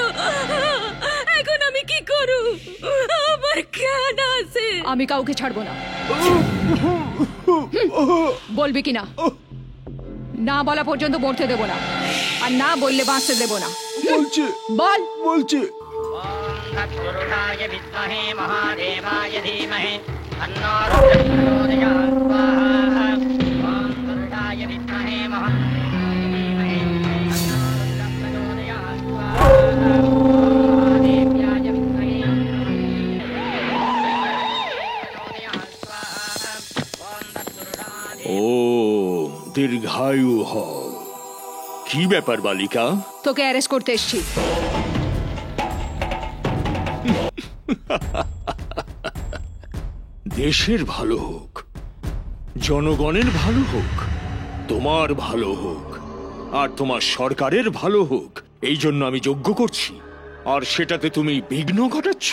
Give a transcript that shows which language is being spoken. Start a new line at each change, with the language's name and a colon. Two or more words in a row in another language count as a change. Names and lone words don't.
Bangla: এখন আমি কি করু? আমার কেন আছে? আমি কাউকে ছাড়বো না। বলবি কি না? না বলা পর্যন্ত মরতে দেবো না, আর না বললে বাঁচতে দেবো না। বলছি বল। বলছি
Sanskrit: तत्पुरुषाय विद्महे महादेवाय धीमहि तन्नो रुद्रः स्वाहा। ॐ पुरुषाय विद्महे महादेवाय धीमहि तन्नो रुद्रः स्वाहा। महादेव्याय विद्महे
Bangla: ও দীর্ঘায়ু হও। কি ব্যাপার বালিকা? তোকে অ্যারেস্ট করতে এসেছি। দেশের ভালো হোক, জনগণের ভালো হোক, তোমার ভালো হোক, আর তোমার সরকারের ভালো হোক, এই জন্য আমি যজ্ঞ করছি, আর সেটাতে তুমি বিঘ্ন ঘটাচ্ছ।